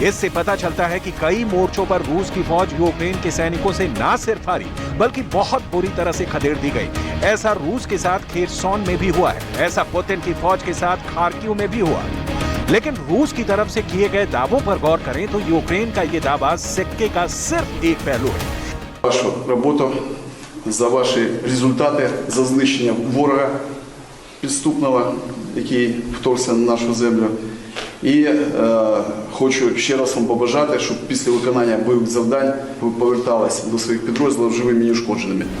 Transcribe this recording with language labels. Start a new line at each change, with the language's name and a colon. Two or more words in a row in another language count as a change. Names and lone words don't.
Hindi: इससे पता चलता है कि कई मोर्चों पर रूस की फौज यूक्रेन के सैनिकों से ना सिर्फ हारी बल्कि बहुत बुरी तरह से खदेड़ दी गई। ऐसा रूस के साथ खेरसॉन में भी हुआ है, ऐसा पुतिन की फौज के साथ खार्किव में भी हुआ। लेकिन रूस की तरफ से किए गए दावों पर गौर करें तो यूक्रेन का ये दावा सिक्के का सिर्फ एक पहलू है।
Ukrainian: Вашу роботу, за ваші результати, за знищення ворога підступного, який вторгся на нашу землю. І хочу ще раз вам побажати, щоб після виконання бойових завдань ви поверталися до своїх підрозділів живими і неушкодженими.